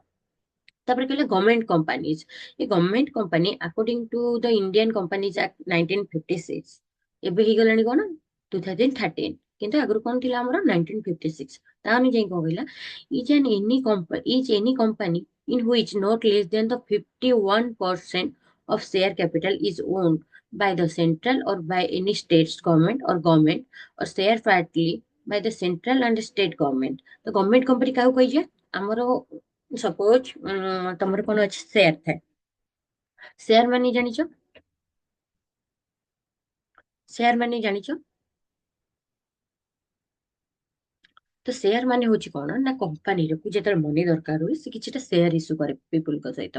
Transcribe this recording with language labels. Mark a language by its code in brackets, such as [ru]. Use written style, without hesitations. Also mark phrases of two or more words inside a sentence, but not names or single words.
[or] ତାପରେ କହିଲେ [en] government companies. [or] ଏ [en] government company according to the Indian Companies Act [or] 1956, ଏବେ ହେଇଗଲାଣି କଣ 2013, କିନ୍ତୁ ଆଗରୁ କଣ ଥିଲା ଆମର 1956। ତା ଅନୁଯାୟୀ କଣ କହିଲା, [en] is any company in which not less than the 51% of share capital is owned by the central or by any state's government or government or share partly by the central and state government। [or] ତ [en] government company [or] କାହାକୁ କହିଛେ, ଆମର ସପୋଜ ତମର କଣ ଅଛି, ସେୟାର ଥାଏ। ସେୟାର ମାନେ ଜାଣିଛ, ସେୟାର ମାନେ ଜାଣିଛ, ତ ସେୟାର ମାନେ ହଉଛି କଣ ନା, କମ୍ପାନୀର ଯେତେବେଳେ ମନି ଦରକାର ହୁଏ ସେ କିଛିଟା [en] share issue [or] କରେ ପିପୁଲଙ୍କ ସହିତ।